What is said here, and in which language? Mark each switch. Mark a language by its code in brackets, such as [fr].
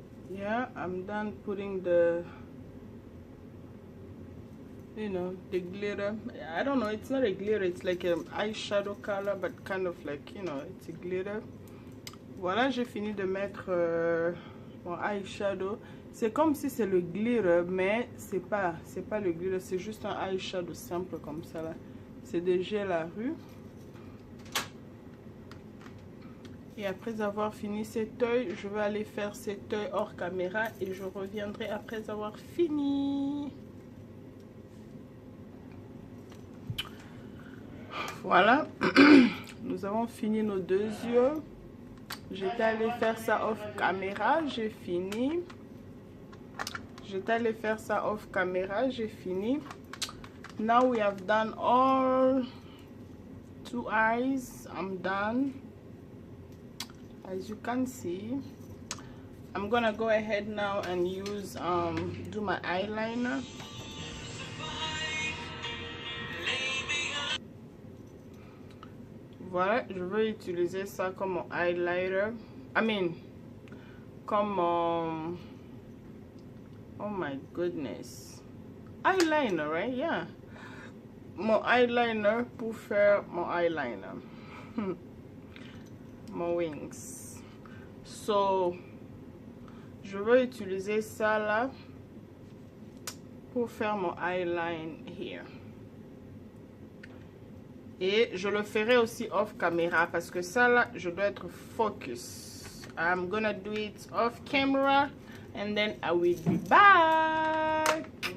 [en] Yeah, I'm done putting the, you know, the glitter. I don't know, it's not a glitter, it's like an eyeshadow color, but kind of like, you know, it's a glitter. [fr] Voilà, j'ai fini de mettre mon eyeshadow. C'est comme si c'est le glitter, mais c'est pas le glitter, c'est juste un eyeshadow simple comme ça là. C'est de Gel La Rue. Et après avoir fini cet œil, je vais aller faire cet œil hors caméra et je reviendrai après avoir fini. Voilà, nous avons fini nos deux yeux. J'étais allée faire ça off caméra, j'ai fini. J'étais allée faire ça off caméra, j'ai fini. [en] Now we have done all two eyes. I'm done. As you can see, I'm gonna go ahead now and use do my eyeliner. [fr] Voilà, je vais utiliser ça comme mon eyeliner. Comme mon, [en] oh my goodness, eyeliner, right? [fr] Yeah, mon eyeliner pour faire mon eyeliner. Mon wings. So, je vais utiliser ça là pour faire mon eyeline here. Et je le ferai aussi off camera parce que ça là, je dois être focus. [en] I'm gonna do it off camera and then I will be back.